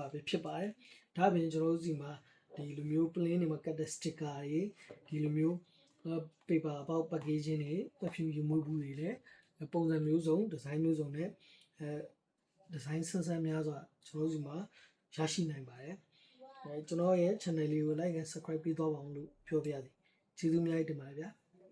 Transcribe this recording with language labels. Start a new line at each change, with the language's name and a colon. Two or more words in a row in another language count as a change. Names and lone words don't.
Burmese: တာပဲဖြစ်ပါတယ်ဒါ့အပြင်ကျွန်တော်တို့ဒီမှာဒီလိုမျိုး plain တွေမှာကတ်တဲ့ sticker တွေဒီလိုမျိုးpaper ပေါက် packaging တွေ perfume ယူမှုဘူးတွေလည်းပုံစံမျိုးစုံ design မျိုးစုံနဲ့design ဆန်းဆန်းများစွာကျွန်တော်တို့ဒီမှာရရှိနိုင်ပါတယ်ကျွန်တော်ရဲ့ channel လေးကို
English: like and subscribe
Burmese: ပေးသွားပါအောင်လို့ပြောပြရစီကျေးဇူးများတင်ပါတယ်ဗျာ